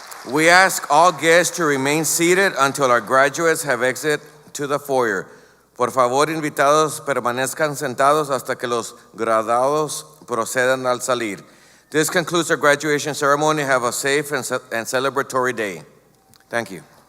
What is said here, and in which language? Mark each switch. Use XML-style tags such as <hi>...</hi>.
<en>We ask all guests to remain seated until our graduates have exited to the foyer.</en> <es>Por favor, invitados, permanezcan sentados hasta que los graduados procedan al salir.</es> <en>This concludes our graduation ceremony. Have a safe and celebratory day. Thank you.</en>